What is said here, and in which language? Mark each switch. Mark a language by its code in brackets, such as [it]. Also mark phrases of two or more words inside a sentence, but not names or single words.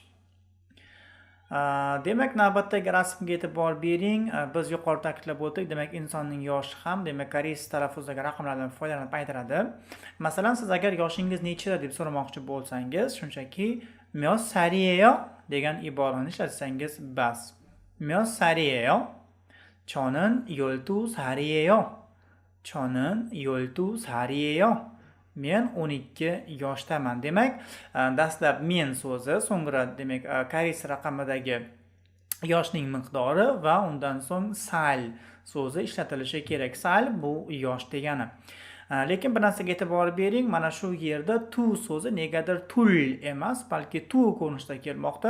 [uz] Demak navbatdagi rasmga e'tibor bering. Biz yuqorida ta'kidlab o'tdik, demak insonning yoshi ham demak koreys talaffuzdagi raqamlardan foydalanib aytiladi. Masalan, siz agar yoshingiz nechida deb so'ramoqchi bo'lsangiz, shunchaki myossaliyeyo degan iborani ishlatsangiz bas. [ko] Myossaliyeyo. 저는 12살이에요. 저는 12살이에요. [uz] Men 12 yoshdaman. Demak, dastlab men so'zi, so'ngra demak koreys raqamidagi yoshning miqdori va undan so'ng sal so'zi ishlatilishi kerak. Sal bu yosh degani. Lekin bir narsaga e'tibor bering, mana shu yerda tu so'zi negadir tul emas, balki tu ko'rinishda kelmoqda.